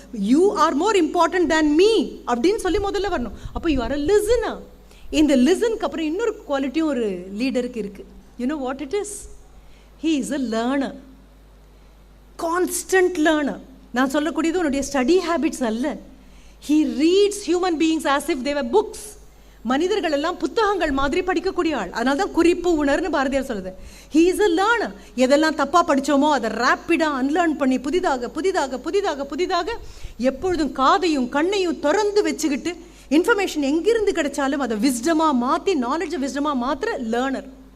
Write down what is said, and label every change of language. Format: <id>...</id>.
<en>you are more important than me</en> <ta>அப்படின்னு சொல்லி முதல்ல வரணும். அப்போ யூ ஆர் அ லிசனர். இந்த லிசனுக்கு அப்புறம் இன்னொரு குவாலிட்டியும் ஒரு லீடருக்கு இருக்குது.</ta> <en>You know what it is? He is a learner. Constant learner.</en> <ta>நான் சொல்லக்கூடியது உன்னுடைய ஸ்டடி ஹேபிட்ஸ் அல்ல.</ta> <en>He reads human beings as if they were books.</en> <ta>மனிதர்கள் எல்லாம் புத்தகங்கள் மாதிரி படிக்கக்கூடிய ஆள். அதனால தான் குறிப்பு உணர்ன்னு பாரதியார் சொல்லுது.</ta> <en>He is a learner.</en> <ta>எதெல்லாம் தப்பா படிச்சோமோ அதை ரேப்பிடா அன்லேர்ன் பண்ணி புதிதாக புதிதாக புதிதாக புதிதாக எப்பொழுதும் காதையும் கண்ணையும் திறந்து வச்சுக்கிட்டு இன்ஃபர்மேஷன் எங்கிருந்து கிடைச்சாலும் அதை விஸ்டமாக மாற்றி நாலேஜை விஸ்டமாக மாத்திர லேர்னர்.</ta>